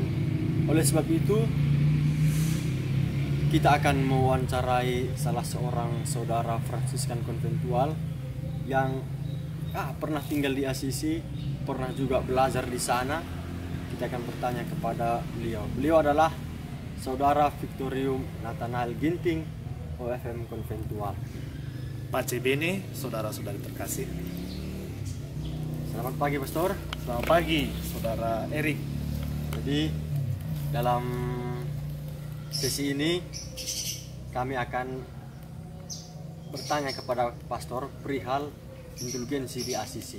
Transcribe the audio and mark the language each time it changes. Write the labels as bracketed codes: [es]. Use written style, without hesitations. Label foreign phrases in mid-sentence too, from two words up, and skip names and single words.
[id] Oleh sebab itu, kita akan mewawancarai salah seorang saudara Fransiskan konventual yang pernah tinggal di Assisi, pernah juga belajar di sana. Kita akan bertanya kepada beliau. Beliau adalah saudara Victorium Nathanael Ginting, OFM konventual. [it] Pace bene, [id] saudara-saudari terkasih. Selamat pagi, Pastor. Selamat pagi, saudara Erik. Jadi dalam sesi ini kami akan bertanya kepada Pastor perihal indulgensi di Assisi.